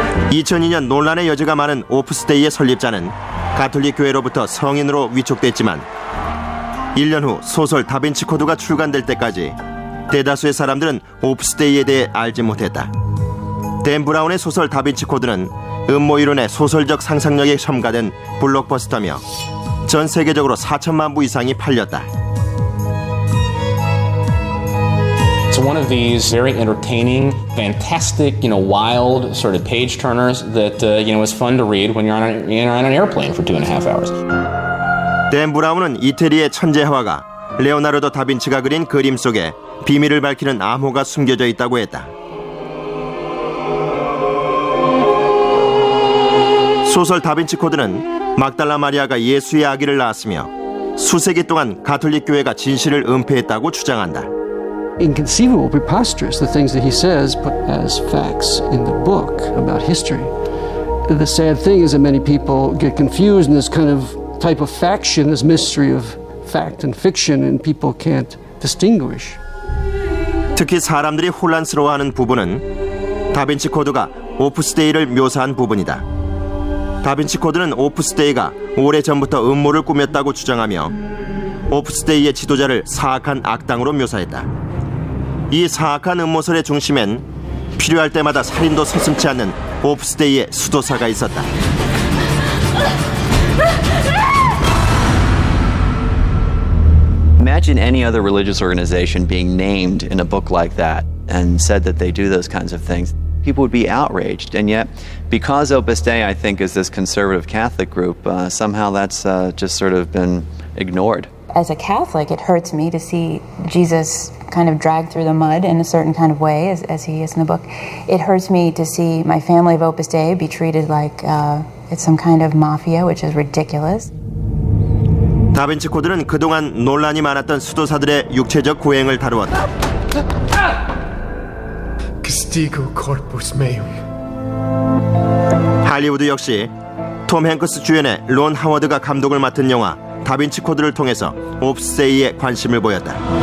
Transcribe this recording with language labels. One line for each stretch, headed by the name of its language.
Korean: 2002년 논란의 여지가 많은 오프스 데이의 설립자는 가톨릭 교회로부터 성인으로 위촉됐지만 1년 후 소설 다빈치 코드가 출간될 때까지 대다수의 사람들은 오프스 데이에 대해 알지 못했다. 댄 브라운의 소설 다빈치 코드는 음모이론의 소설적 상상력에 첨가된 블록버스터며 전 세계적으로 4천만 부 이상이 팔렸다.
English: It's one of these very entertaining, fantastic, wild sort of page turners that is fun to read when you're on an airplane for 2.5 hours.
Korean: 댄 브라운은 이태리의 천재 화가 레오나르도 다빈치가 그린 그림 속에 비밀을 밝히는 암호가 숨겨져 있다고 했다. 소설 다빈치 코드는 막달라 마리아가 예수의 아기를 낳았으며 수세기 동안 가톨릭 교회가 진실을 은폐했다고 주장한다.
English: Inconceivable, preposterous, the things that he says put as facts in the book about history. The sad thing is that many people get confused in this kind of type of faction, this mystery of fact and fiction, and people can't distinguish.
Korean: 특히 사람들이 혼란스러워하는 부분은 다빈치 코드가 오프스 데이를 묘사한 부분이다. 다빈치 코드는 오프스 데이가 오래전부터 음모를 꾸몄다고 주장하며 오프스 데이의 지도자를 사악한 악당으로 묘사했다. 이 사악한 음모설의 중심엔 필요할 때마다 살인도 서슴지 않는 오프스 데이의 수도사가 있었다.
English: Imagine any other religious organization being named in a book like that and said that they do those kinds of things. People would be outraged, and yet because Opus Dei, I think, is this conservative Catholic group, somehow that's just sort of been ignored. As a Catholic, it hurts me to see Jesus kind of dragged through the mud in a certain kind of way, as he is in the book. It hurts me to see my family of Opus Dei be treated like it's some kind of mafia, which is ridiculous.
Korean: 다빈치 코드는 그동안 논란이 많았던 수도사들의 육체적 고행을 다루었다. 할리우드 역시 톰 행크스 주연의 론 하워드가 감독을 맡은 영화 다빈치 코드를 통해서 오프스 데이에 관심을 보였다.